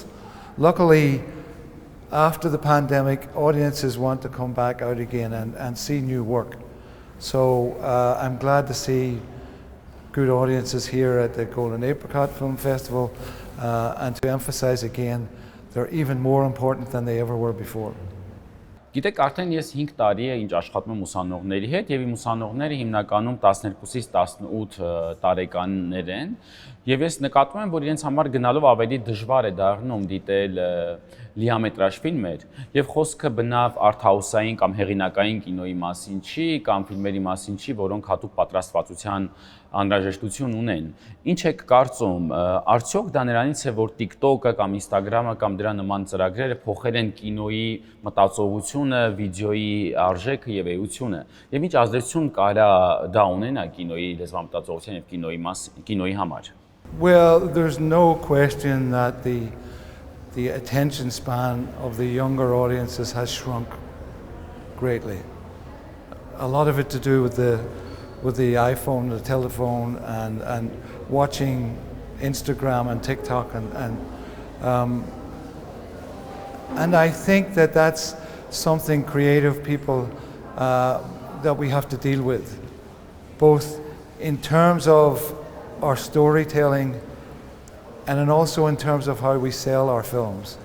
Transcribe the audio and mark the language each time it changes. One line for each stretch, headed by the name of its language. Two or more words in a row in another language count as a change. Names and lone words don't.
English: Luckily, after the pandemic, audiences want to come back out again and see new work. So I'm glad to see good audiences here at the Golden Apricot Film Festival and to emphasize again, they're even more important than they ever were before.
Armenian: Գիտեք, արդեն ես 5 տարի է ինչ աշխատում եմ ուսանողների հետ եւ իմ ուսանողները հիմնականում 12-ից 18 տարեկաններ են եւ ես նկատում եմ, որ իրենց համար գնալով ավելի դժվար է դառնում դիտել լիամետրաժ ֆիլմեր եւ խոսքը բնավ արթհաուսային կամ հեղինակային կինոյի մասին չի կամ ֆիլմերի մասին չի, որոնք հատուկ պատրաստվածության անհրաժեշտություն ունեն։ Ինչ եք կարծում, արդյոք դա նրանից է, որ TikTok-ը կամ Instagram-ը կամ դրա նման ծրագրերը փոխել են կինոյի մտածողությունը, վիդեոյի արժեքը եւ էությունը, եւ ինչ ազդեցություն կարա դա ունենա կինոյի լեզվամտածողության եւ կինոյի համար։
English: Well, there's no question that the attention span of the younger audiences has shrunk greatly. A lot of it to do with the iPhone, the telephone, and watching Instagram and TikTok, and I think that that's something creative people that we have to deal with, both in terms of our storytelling and then also in terms of how we sell our films.